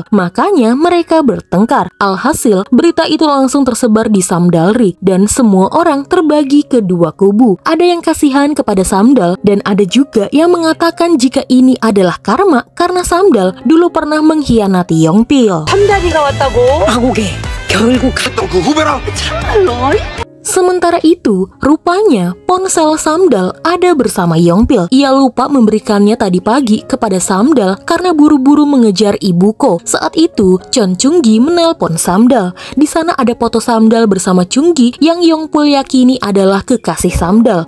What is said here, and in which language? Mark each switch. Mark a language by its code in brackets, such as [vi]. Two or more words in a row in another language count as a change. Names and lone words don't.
[id] Makanya mereka bertengkar. Alhasil, berita itu langsung tersebar di Samdalri dan semua orang terbagi ke dua kubu. Ada yang kasihan kepada Samdal dan ada juga yang mengatakan jika ini adalah karma karena Samdal dulu pernah mengkhianati Yongpil. [ko] 삼다리가 왔다고? 마곡에 결국 그 후배랑 참말로? [id] Sementara itu, rupanya ponsel Samdal ada bersama Yongpil. Ia lupa memberikannya tadi pagi kepada Samdal karena buru-buru mengejar Ibuko. Saat itu, Chon Chunggi menelpon Samdal. Di sana ada foto Samdal bersama Chunggi yang Yongpil yakini adalah kekasih Samdal.